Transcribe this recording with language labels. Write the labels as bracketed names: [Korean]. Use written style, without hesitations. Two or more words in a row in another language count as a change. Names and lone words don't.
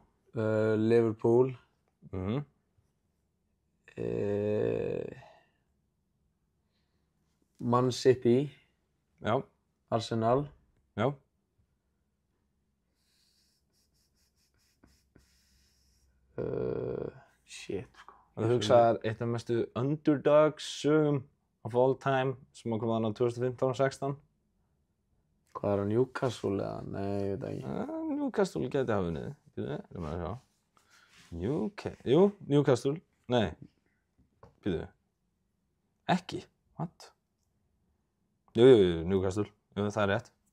[Icelandic] Liverpool. Man City. Já. Arsenal. Já. Shit, sko. Þú hugsaðar eitt af mestu underdogs sögum [English] of all time [Icelandic] sem kom þarna 2015-16. Hvað er það, Newcastle eða? Nei, ég veit ekki. Newcastle geti hafa unnið. Erum við að sjá. Newcastle. Nei. Býtu. Ekki? What? Jú, Newcastle. Jú, það er rétt.